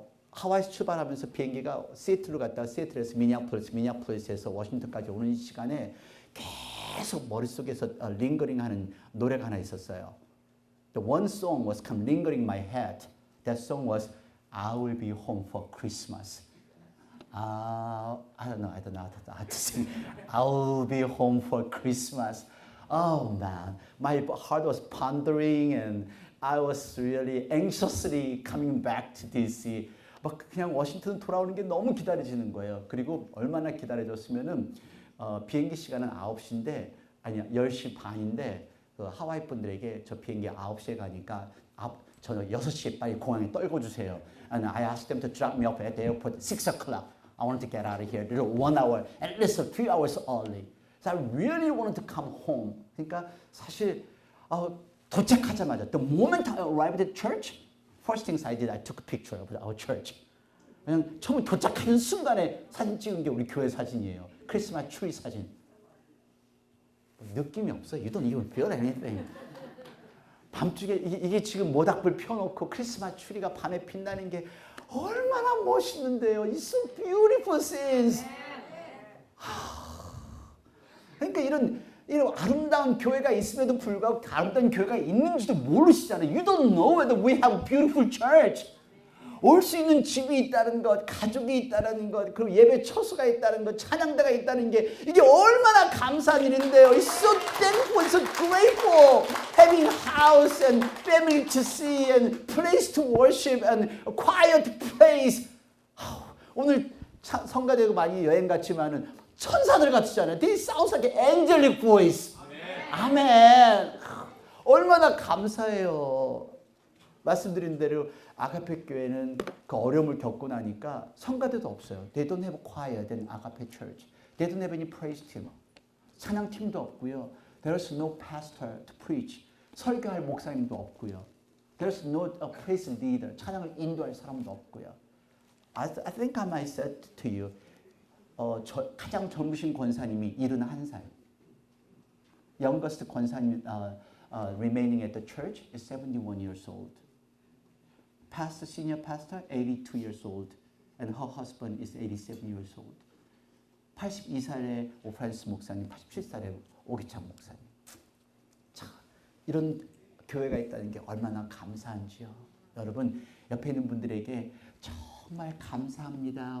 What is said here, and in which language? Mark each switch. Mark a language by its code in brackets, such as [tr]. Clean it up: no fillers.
[ko] 하와이에서 출발하면서 비행기가 시애틀로 갔다가 시애틀에서 미니애폴리스, 미니애폴리스에서 워싱턴까지 오는 이 시간에 계속 머릿속에서 링거링하는 노래가 하나 있었어요. [en] The one song was come lingering in my head. That song was I will be home for Christmas. I don't know how to sing. I'll be home for Christmas. Oh man, my heart was pondering and I was really anxiously coming back to DC. [ko] 막 그냥 워싱턴 돌아오는 게 너무 기다려지는 거예요. 그리고 얼마나 기다려졌으면은 비행기 시간은 9시인데 아니야 10시 반인데 그 하와이 분들에게 저 비행기 9시에 가니까 저녁 6시에 빨리 공항에 떨궈 주세요. [en] And I asked them to drop me off at the airport at 6 o'clock. I wanted to get out of here 1 hour, at least 3 hours early. So I really wanted to come home. [ko] 그러니까 사실 도착하자마자 [en] the moment I arrived at church, first things I did, I took a picture of our church. [ko] 그냥 처음 도착하는 순간에 사진 찍은 게 우리 교회 사진이에요. 크리스마스 트리 사진. 느낌이 없어. [en] You don't even feel anything. [ko] 밤중에 이게 지금 모닥불 펴놓고 크리스마스 트리가 밤에 빛나는 게 얼마나 멋있는데요. [en] It's so beautiful scenes. [ko] 그러니까 이런 아름다운 교회가 있음에도 불구하고 아름다운 교회가 있는지도 모르시잖아요. [en] You don't know whether we have a beautiful church. [ko] 올 수 있는 집이 있다는 것, 가족이 있다는 것, 그리고 예배 처소가 있다는 것, 찬양대가 있다는 게 이게 얼마나 감사한 일인데요. [en] It's so thankful, it's so grateful. Having house and family to see and place to worship and a quiet place. [ko] 오늘 성가대고 많이 여행 갔지만은 천사들 같으잖아요. [en] They sound like an angelic voice. [ko] 아멘. 얼마나 감사해요. 말씀드린 대로 아가페 교회는 그 어려움을 겪고 나니까 성가대도 없어요. [en] They don't have choir than Agape Church. They don't have any praise team. [ko] 찬양팀도 없고요. [en] There's no pastor to preach. [ko] 설교할 목사님도 없고요. [en] There's no praise leader. [ko] 찬양을 인도할 사람도 없고요. [en] I think I might say to you, [ko] 가장 젊으신 권사님이 71살. [en] Youngest 권사님 remaining at the church is 71 years old. Pastor, senior pastor, 82 years old. And her husband is 87 years old. [ko] 82살의 오프란스 목사님, 87살의 오기찬 목사님. 자, 이런 교회가 있다는 게 얼마나 감사한지요. 여러분, 옆에 있는 분들에게 정말 감사합니다.